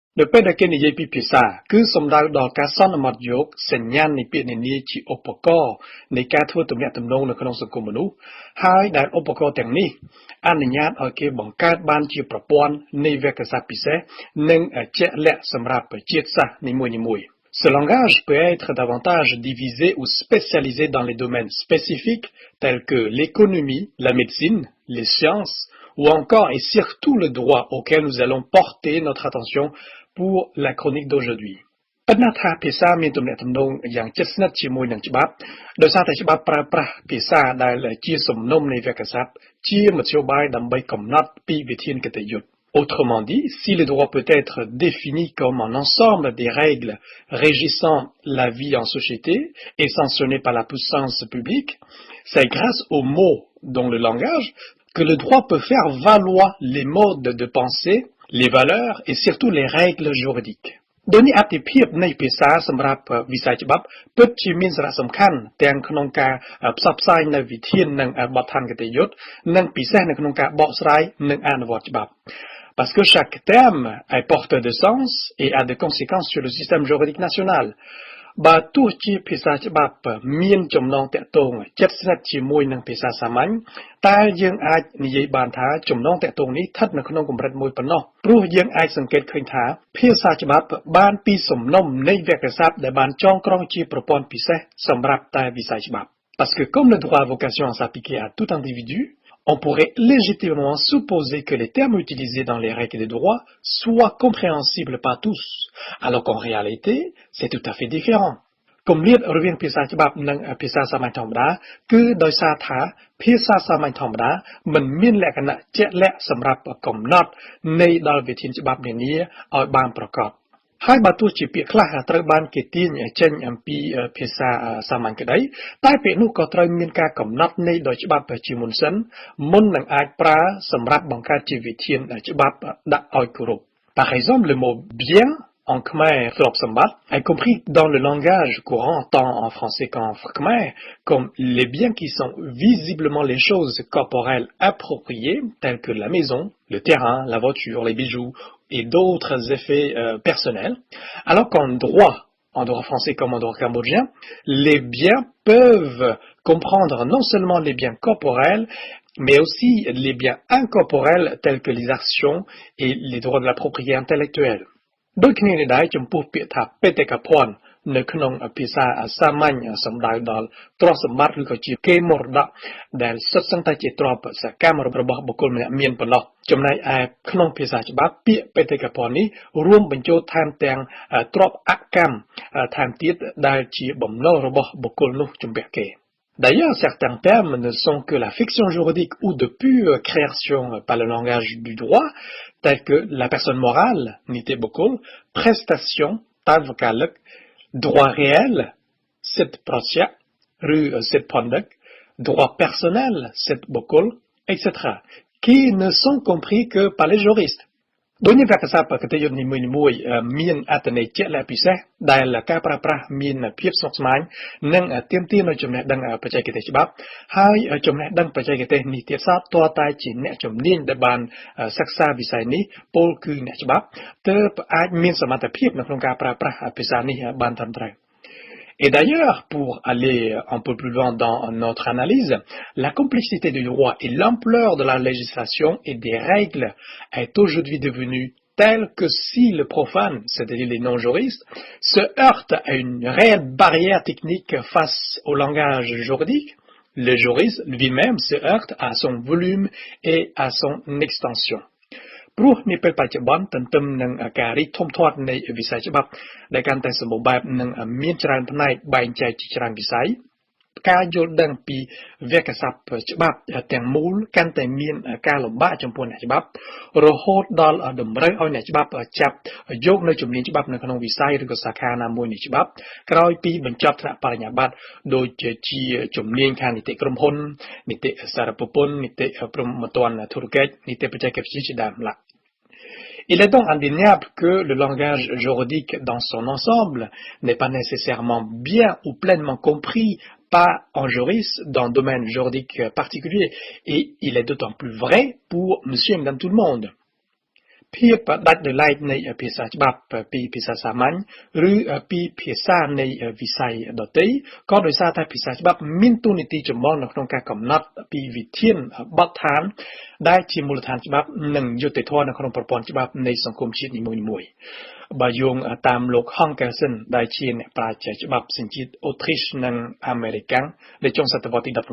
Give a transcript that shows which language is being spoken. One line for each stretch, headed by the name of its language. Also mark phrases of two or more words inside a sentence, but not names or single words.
Khmer: នៅពេលដែលគេនិយាយពីភាសាគឺសំដៅដល់ការសន្មតយកសញ្ញាណនៃពាក្យនានាជាឧបករណ៍ នៃការធ្វើទំនាក់ទំនងនៅក្នុងសង្គមមនុស្សហើយដែលឧបករណ៍ទាំងនេះអនុញ្ញាតឲ្យគេបង្កើតបានជាប្រព័ន្ធនៃវាក្យសព្ទពិសេសនិងជាក់លាក់សម្រាប់ជាតិសាសន៍នីមួយៗ
French: Ce langage peut être davantage divisé ou spécialisé dans les domaines spécifiques tels que l'économie, la médecine, les sciences ou encore et surtout le droit auquel nous allons porter notre attention pour la chronique d'aujourd'hui.
Khmer: ប៉ុន្តែថាភាសាមានទំនាក់ទំនងយ៉ាងជិតស្និទ្ធជាមួយនឹងច្បាប់ដោយសារតែច្បាប់ប្រើប្រាស់ភាសាដែលជាសំណុំនៃវាក្យសព្ទជាមធ្យោបាយដើម្បីកំណត់ពីវិធានគតិយុត្ត
French: Autrement dit, si le droit peut être défini comme un ensemble des règles régissant la vie en société et sanctionné par la puissance publique, c'est grâce aux mots dans le langage que le droit peut faire valoir les modes de pensée, les valeurs et surtout les règles juridiques.
Khmer: ដោយនេះអត្ថិភាពនៃភាសាសម្រាប់វិស័យច្បាប់ពិតជាមានសារៈសំខាន់ទាំងក្នុងការផ្សព្វផ្សាយនៅវិធាននិងបទដ្ឋានគតិយុត្តនិងពិសេសនៅក្នុងការបកស្រាយនិងអនុវត្តច្បាប់
French: Parce que chaque terme est porteur de sens et a des conséquences sur le système juridique national.
Khmer: បើទោះជាភាសាច្បាប់មានចំណងតាក់ទងជិតស្និទ្ធជាមួយនឹងភាសាសាមញ្ញតែយើងអាចនិយាយ បានថាចំណងតាក់ទងនេះស្ថិតនៅក្នុងកម្រិតមួយប៉ុណ្ណោះព្រោះយើងអាចសង្កេតឃើញថាភាសាច្បាប់បានពីសំណុំនៃវាក្យសព្ទដែលបានចងក្រងជាប្រព័ន្ធពិសេសសម្រាប់តែវិស័យច្បាប់
French: Parce que comme le droit a vocation à s'appliquer à tout individu, on pourrait légitimement supposer que les termes utilisés dans les règles de droit soient compréhensibles par tous, alors qu'en réalité, c'est tout à fait différent.
Khmer: គម្លាតរវាងភាសាច្បាប់និងភាសាសាមញ្ញធម្មតាគឺដោយសារថាភាសាសាមញ្ញធម្មតាមិនមានលក្ខណៈជាក់លាក់សម្រាប់កំណត់នៃដល់វិធានច្បាប់នា នាឲ្យបានប្រកប ហើយបើទោះជាពាក្យខ្លះត្រូវបានគេទាញចេញអំពីភាសាសាមញ្ញក្តីតែពាក្យនោះក៏ត្រូវមានការកំណត់ ន័យដោយច្បាប់ជាមុនសិនមុននឹងអាចប្រើសម្រាប់បង្កើតជាវិធានច្បាប់ដាក់ឲ្យគោរព
French: Par exemple, le mot bien en khmer est compris dans le langage courant tant en français qu'en khmer comme les biens qui sont visiblement les choses corporelles appropriées telles que la maison, le terrain, la voiture, les bijoux et d'autres effets personnels, alors qu'en droit français comme en droit cambodgien, les biens peuvent comprendre non seulement les biens corporels, mais aussi les biens incorporels tels que les actions et les droits de la propriété intellectuelle.
Khmer: ដូចគ្នានេះដែរចំពោះពាក្យថាបេតិកភណ្ឌនៅក្នុងភាសាសាមញ្ញសំដៅដល់ទ្រព្យសម្បត្តិឬក៏ជាកេរមរតកដែលសុ ទ្ធសឹងតែជាទ្រព្យសកម្មរបស់បុគ្គលម្នាក់មានប៉ុណ្ណោះចំណែកឯក្នុងភាសាច្បាប់ពាក្យបេតិកភណ្ឌនេះរួម បញ្ចូលថែមទាំងទ្រព្យអកម្មថែមទៀតដែលជាបំណុលរបស់បុគ្គលនោះជំពាក់គេ D'ailleurs, certains termes ne sont que la fiction juridique ou de pure création par le langage du droit, tels que la personne morale, នីតិបុគ្គល, prestation, tadvakaluk, droit réel, សិទ្ធិប្រត្យក្ស, ឬ សិទ្ធិបន្ទាក់, droit personnel, សិទ្ធិបុគ្គល, etc., qui ne sont compris que par les juristes. ដោយនេះវាក្យសព្ទគតិយុត្តនីមួយៗមានអត្ថន័យជាក់លាក់ពិសេសដែលការប្រើប្រាស់មានភាពស្មុគស្មាញនិងទាមទារនូវចំណេះដឹងបច្ចេកទេសច្បាប់ហើយចំណេះដឹងបច្ចេកទេសនេះទៀតសោតទាល់តែជាអ្នកជំនាញដែលបានសិក្សាវិស័យនេះពោលគឺអ្នកច្បាប់ទើបអាចមានសមត្ថភាពនៅក្នុងការប្រើប្រាស់ភាសានេះបានត្រឹមត្រូវ
French: Et d'ailleurs, pour aller un peu plus loin dans notre analyse, la complexité du droit et l'ampleur de la législation et des règles est aujourd'hui devenue telle que si le profane, c'est-à-dire les non-juristes, se heurte à une réelle barrière technique face au langage juridique, le juriste lui-même se heurte à son volume et à son extension.
Khmer: ព្រោះនាពេលបច្ចុប្បន្នទន្ទឹមនឹងការរីកធំធាត់នៃវិស័យច្បាប់ដែលកាន់តែសម្បូរបែបនិងមានច្រើនផ្នែកបែងចែកជា ច្រើនវិស័យការយល់ដឹងពីវាក្យសព្ទច្បាប់ទាំងមូលកាន់តែមានការលំបាកចំពោះអ្នកច្បាប់រហូតដល់តម្រូវឲ្យអ្នកច្បាប់ចាប់យកនៅជំនាញច្បាប់នៅក្នុងវិស័យឬក៏សាខាណាមួយនៃច្បាប់ក្រោយពីបញ្ចប់ថ្នាក់បរិញ្ញាបត្រដូចជាជំនាញខាងនីតិក្រុមហ៊ុននីតិសារពពន្ធនីតិព្រហ្មទណ្ឌធុរកិច្ចនីតិបច្ចេកវិទ្យាជាដើមឡើយ
French: Il est donc indéniable que le langage juridique dans son ensemble n'est pas nécessairement bien ou pleinement compris par un juriste dans un domaine juridique particulier, et il est d'autant plus vrai pour monsieur et madame tout le monde.
Khmer: ភាពដាច់ដោយឡែកនៃភាសាច្បាប់ពីភាសាសាមញ្ញឬពីភាសានៃវិស័យដទៃក៏ដោយសារតែភាសាច្បាប់មានតួនាទីចម្បងនៅក្នុងការកំណត់ពីវិធានបទដ្ឋានដែលជាមូលដ្ឋានច្បាប់និងយុត្តិធម៌នៅក្នុងប្រព័ន្ធច្បាប់នៃសង្គមជាតិនីមួយៗបើយោងតាមលោក Hankerson ដែលជាអ្នកប្រាជ្ញច្បាប់សញ្ជាតិអូទ្រីសនិងអាមេរិកាំងនៅចុងសតវត្សទី